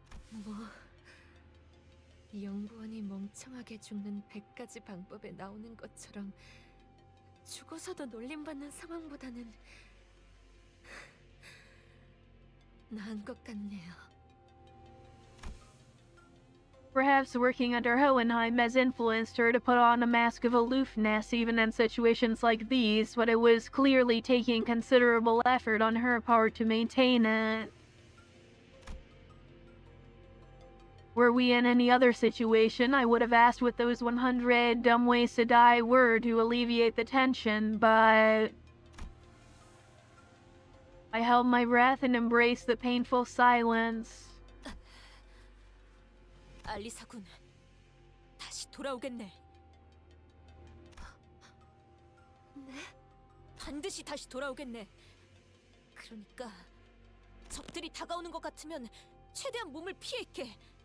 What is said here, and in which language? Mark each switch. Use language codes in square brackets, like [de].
[ko] 뭐 영부원이 멍청하게 죽는 100가지 방법에 나오는 것처럼 죽어서도 놀림받는 상황보다는 나은 것 같네요. [en] Perhaps working under Hohenheim has influenced her to put on a mask of aloofness even in situations like these, but it was clearly taking considerable effort on her part to maintain it. Were we in any other situation, I would have asked what those 100 dumb ways to die were to alleviate the tension, but I held my breath and embraced the painful silence. [ko] 알리사군, 다시 돌아오겠네. 네? 반드시 다시 돌아오겠네. 그러니까 적들이 다가오는 것 같으면 최대한 몸을 피해 있게.